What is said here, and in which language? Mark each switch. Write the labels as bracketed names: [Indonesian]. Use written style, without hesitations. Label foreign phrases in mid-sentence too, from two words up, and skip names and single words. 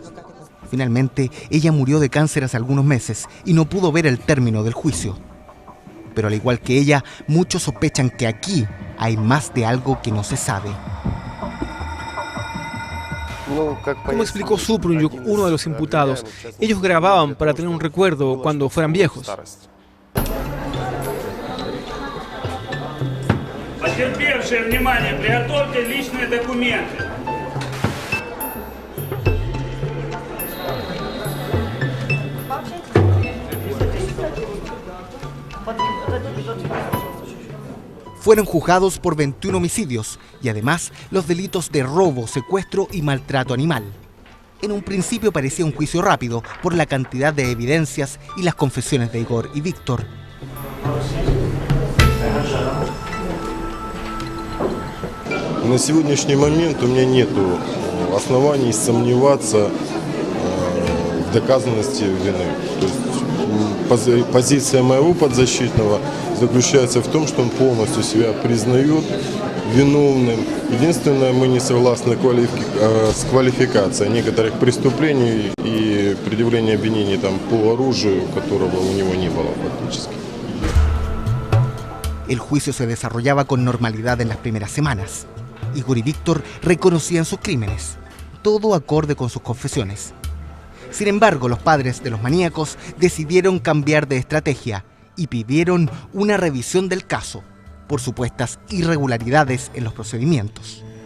[Spanish] Finalmente, ella murió de cáncer hace algunos meses y no pudo ver el término del juicio. Pero al igual que ella, muchos sospechan que aquí hay más de algo que no se sabe. Como explicó Suprunyuk, uno de los imputados, ellos grababan para tener un recuerdo cuando fueran viejos. [Russian] Потерпевшие, внимание, приготовьте личные документы. [Spanish] Fueron juzgados por 21 homicidios y además los delitos de robo, secuestro y maltrato animal. En un principio parecía un juicio rápido por la cantidad de evidencias y las confesiones de Igor y Víctor. [Russian] На сегодняшний момент у меня нет оснований сомневаться в доказанности вины. То есть позиция моего подзащитного заключается в том, что он полностью себя признает виновным. Единственное, мы не согласны с квалификацией некоторых преступлений и предъявлением обвинений там, по оружию, которого у него не было фактически. [Spanish] El juicio se desarrollaba con normalidad en las primeras semanas. Igor y Víctor reconocían sus crímenes, todo acorde con sus confesiones. Sin embargo, los padres de los maníacos decidieron cambiar de estrategia y pidieron una revisión del caso por supuestas irregularidades en los procedimientos.